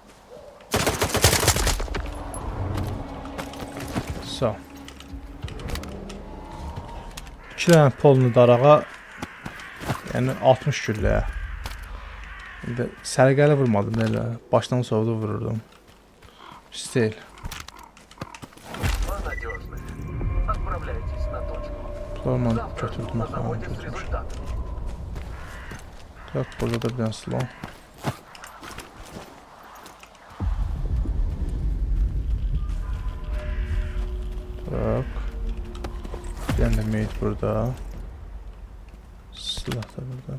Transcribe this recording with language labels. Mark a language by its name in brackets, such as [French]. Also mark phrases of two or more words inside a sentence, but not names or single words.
[Azerbaijani] Sağ. 2 dənə polnu darağa, yəni 60 gülləyə. İndi sərgəli vurmadım elə, başdan sovdu vururdum. Pis deyil. [Russian] Мы надежны. Отправляйтесь на точку. [Azerbaijani] Bunlarla [Russian] Завтра [Azerbaijani] götürdüm. [Russian] на заводе с результатами. [Azerbaijani] Tak, burada da bir dənə silah. Tak. Bir dənə də mate burada. Silah da burada.